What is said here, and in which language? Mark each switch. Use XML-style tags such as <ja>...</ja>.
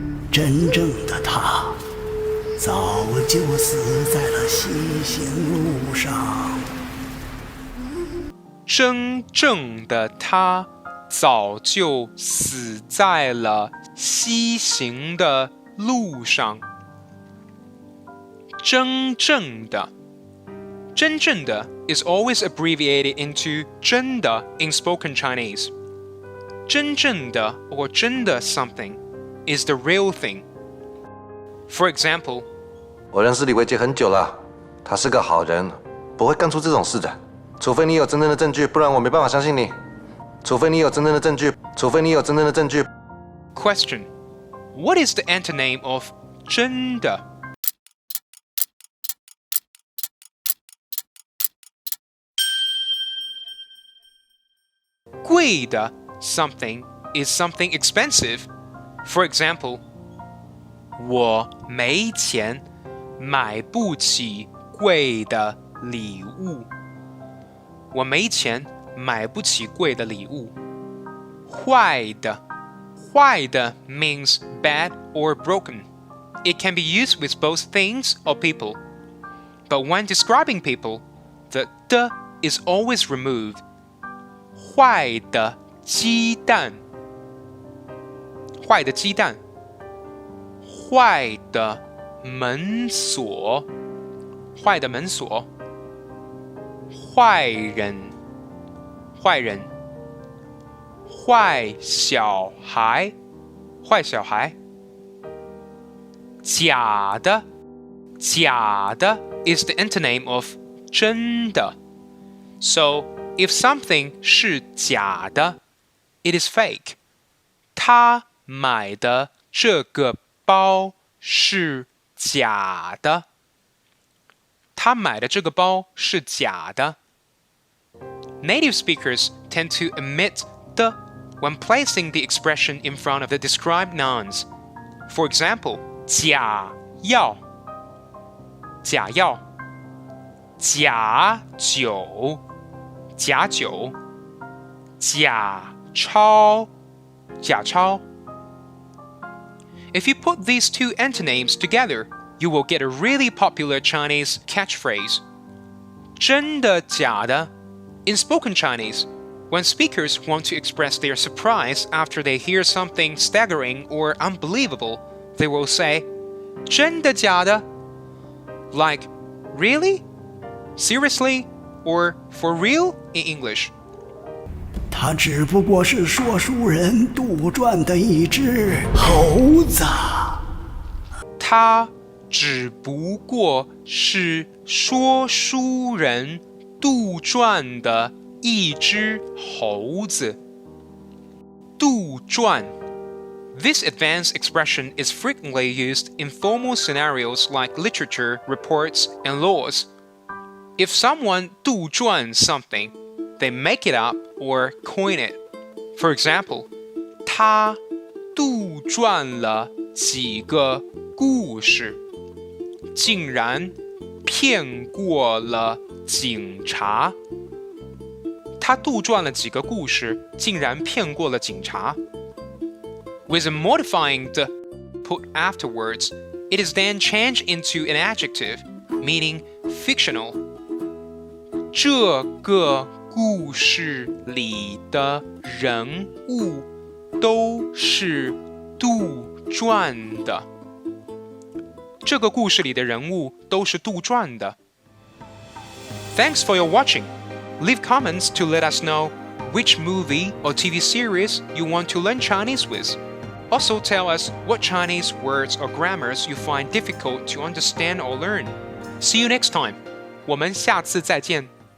<zh>真正的他早就死在了西行路上。真正的他早就死在了西行的路上。</zh> <en>真正的，真正的 is always abbreviated into 真的 in spoken Chinese. 真正的 or 真的 something is the real thing. For example,</en> <zh>我认识李维杰很久了，他是个好人，不会干出这种事的。除非你有真正的证据，不然我没办法相信你。除非你有真正的证据，除非你有真正的证据。</zh> <en>Question: What is the antonym of 真的？贵的 something is something expensive. For example,</en> <zh>我没钱买不起贵的礼物。我没钱买不起贵的礼物。</zh> <en>坏的，坏的 means bad or broken. It can be used with both things or people. But when describing people, the 的 is always removed.</en> <zh>坏的鸡蛋，坏的鸡蛋，坏的门锁，坏的门锁，坏人，坏人，坏小孩，坏小孩，假的，假的</zh> <en>is the antonym of</en> <zh>真的。</zh> <en>So, if something 是假的 it is fake.</en> <zh>他买的这个包是假的。他买的这个包是假的。</zh> <en>Native speakers tend to omit the when placing the expression in front of the described nouns. For example,</en> <zh>假药，假药，假酒，假酒，假钞，假钞。</zh> <en>If you put these two antonyms together, you will get a really popular Chinese catchphrase.</en> <zh>真的假的?</zh> <en>In spoken Chinese, when speakers want to express their surprise after they hear something staggering or unbelievable, they will say, 真的假的? Like, really? Seriously? Or for real in English?</en> <zh>他只不过是说书人杜撰的一只猴子。他只不过是说书人杜撰的一只猴子。</zh> <en>杜撰 This advanced expression is frequently used in formal scenarios like literature, reports, and laws. If someone 杜撰 something, they make it up or coin it. For example, 他</en> <zh>杜撰了几个故事，竟然骗过了警察。他杜撰了几个故事，竟然骗过了警察。</zh> <en>With a modifying the put afterwards, it is then changed into an adjective, meaning fictional.</en> <zh>这个故事里的人物都是杜撰的。这个故事里的人物都是杜撰的。</zh> <en>Thanks for your watching. Leave comments to let us know which movie or TV series you want to learn Chinese with. Also tell us what Chinese words or grammars you find difficult to understand or learn. See you next time.</en> <zh>我们下次再见。</zh>